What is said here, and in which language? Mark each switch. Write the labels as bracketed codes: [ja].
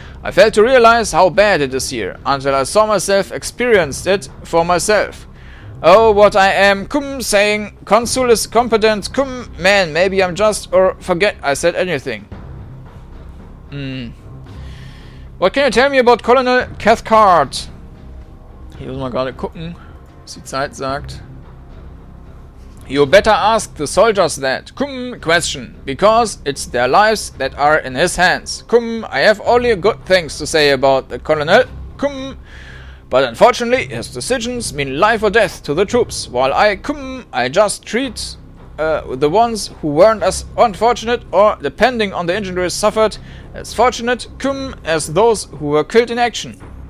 [en] I failed to realize how bad it is here, until I saw myself experienced it for myself. Oh, what I am, saying, Consul is competent, man, maybe I'm just, or forget I said anything. What can you tell me about Colonel Cathcart? [de] Hier muss man gerade gucken, was die Zeit sagt. [en] You better ask the soldiers that. Question. Because it's their lives that are in his hands. I have only good things to say about the colonel. But unfortunately, his decisions mean life or death to the troops. While I just treat the ones who weren't as unfortunate or, depending on the injuries suffered, as fortunate, as those who were killed in action.